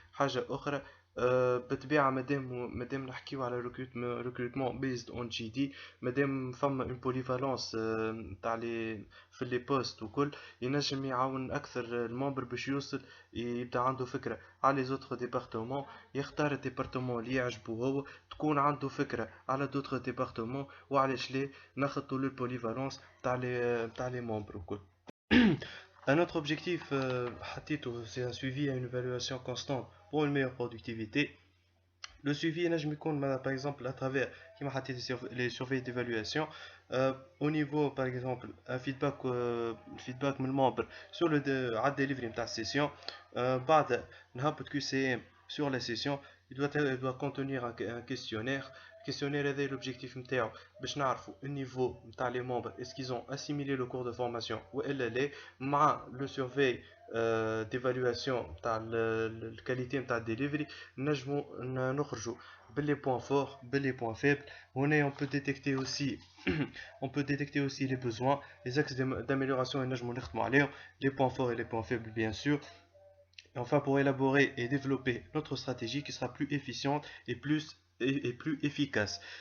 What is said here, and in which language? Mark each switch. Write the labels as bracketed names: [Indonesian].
[Arabic] حاجة أخرى بالطبيعة مادام نحكيو على recrutement based on GD مادام فما une polyvalence تاع في لي بوست وكل ينجم يعاون أكثر الممبر باش يوصل يبدا عنده فكرة على les autres départements يختار الديبارتمون اللي يعجبو هو تكون عنده فكرة على d'autres départements وعلاش ليه ناخدو البوليفالونس تاع لي ممبر وكل. [French] Un autre objectif, c'est un suivi et une évaluation constante pour une meilleure productivité. Le suivi, par exemple, à travers les surveilles d'évaluation, au niveau, par exemple, un feedback من الممبر sur le delivery de la session. [Arabic] بعد نهبط [French] QCM sur la session, il doit contenir un questionnaire [Arabic] questionnaire هذا l'objectif نتاعو باش نعرفوا النيفو نتاع لي ممبر [French] est-ce qu'ils ont assimilé le cours de formation [Arabic] والا لا مع لو سيرفي d'évaluation تاع الكاليتي نتاع الديليفري نجموا نخرجوا باللي points forts باللي points faibles. [French] هنا on peut détecter aussi on peut détecter aussi les besoins, les axes d'amélioration et [Arabic] نجموا نخدموا عليهم, [French] les points forts et les points faibles bien sûr. Et enfin, pour élaborer et développer notre stratégie qui sera plus efficiente et plus efficace.